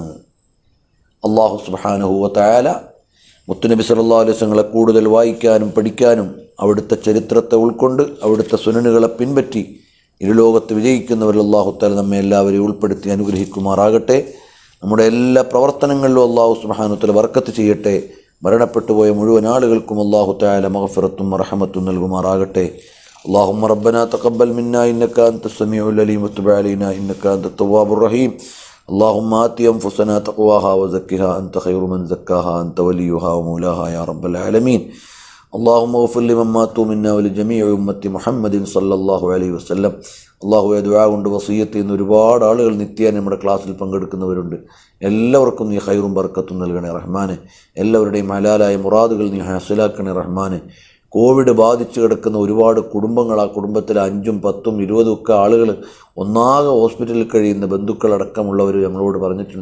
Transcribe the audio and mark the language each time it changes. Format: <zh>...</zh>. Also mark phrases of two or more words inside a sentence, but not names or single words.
<ml>അല്ലാഹു</ml> <ar>سبحانه وتعالى</ar> <ml>മുത്തുനബി</ml> <ar>صلى الله عليه وسلم</ar> <ml>കൂടുതൽ വായിക്കാനും പഠിക്കാനും അവിടുത്തെ ചരിത്രത്തെ ഉൾക്കൊണ്ട് അവിടുത്തെ സുനനുകളെ പിൻപറ്റി ഇരുലോകത്ത് വിജയിക്കുന്നവരിൽ</ml> <ar>الله تعالى</ar> <ml>നമ്മെ എല്ലാവരെയും ഉൾപ്പെടുത്തി അനുഗ്രഹിക്കുമാറാകട്ടെ. നമ്മുടെ എല്ലാ പ്രവർത്തനങ്ങളിലും</ml> <ar>الله سبحانه وتعالى</ar> <ml>ബർക്കത്ത് ചെയ്യട്ടെ. മരണപ്പെട്ടുപോയ മുഴുവൻ ആളുകൾക്കും</ml> <ar>الله تعالى</ar> <ml>മഗ്ഫിറത്തും റഹ്മത്തും നൽകുമാറാകട്ടെ.</ml> <ar>اللهم ربنا تقبل منا إنك أنت السميع العليم وتب علينا إنك أنت التواب الرحيم. اللهم آت أنفسنا تقواها وزكها أنت خير من زكاها أنت وليها ومولاها يا رب العالمين. اللهم اغفر لمن ماتوا منا ولجميع أمة محمد صلى الله عليه وسلم.</ar> <ml>അള്ളാഹുവെ ദുആ കൊണ്ട് വസിയത്ത് ചെയ്യുന്ന ഒരുപാട് ആളുകൾ നിത്യേന നമ്മുടെ ക്ലാസ്സിൽ പങ്കെടുക്കുന്നവരുണ്ട്. എല്ലാവർക്കും നീ ഖൈറും ബർക്കത്തും നൽകണേ റഹ്മാനെ. എല്ലാവരുടെയും ഹലാലായ മുറാദുകൾ നീ ഹാസിലാക്കണേ റഹ്മാനെ. കോവിഡ് ബാധിച്ച് കിടക്കുന്ന ഒരുപാട് കുടുംബങ്ങൾ, ആ കുടുംബത്തിൽ 5ഉം 10ഉം 20ഉം ഒക്കെ ആളുകൾ ഒന്നാകെ ഹോസ്പിറ്റലിൽ കഴിയുന്ന ബന്ധുക്കളടക്കമുള്ളവർ ഞങ്ങളോട് പറഞ്ഞിട്ടുണ്ട്.</ml>